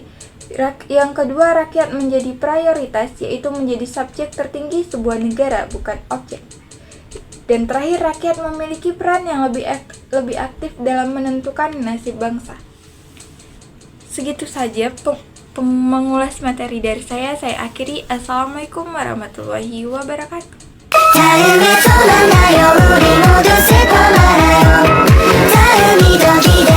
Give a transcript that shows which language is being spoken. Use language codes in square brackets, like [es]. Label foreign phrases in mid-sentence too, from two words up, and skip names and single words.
[id] Yang kedua, rakyat menjadi prioritas, yaitu menjadi subjek tertinggi sebuah negara, bukan objek. Dan terakhir, rakyat memiliki peran yang lebih aktif dalam menentukan nasib bangsa. Segitu saja mengulas materi dari saya akhiri. [ar] السلام عليكم ورحمة الله وبركاته. [ko] 다음이 또 만나요 우리 모두 슬퍼 말아요 다음이 더